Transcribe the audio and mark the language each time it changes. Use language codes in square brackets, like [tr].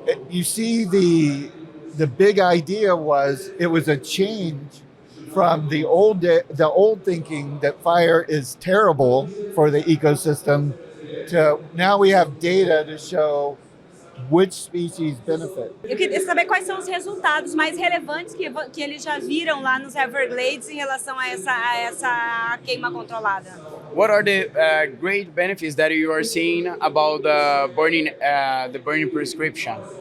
[en] You see, the big idea was it was a change from the old thinking that fire is terrible for the ecosystem to now we have data to show which species benefit. [pt] Eu queria saber quais são os resultados mais relevantes que eles já viram lá nos Everglades em relação a essa queima controlada. [en] What are the great benefits that you are seeing about the burning prescription?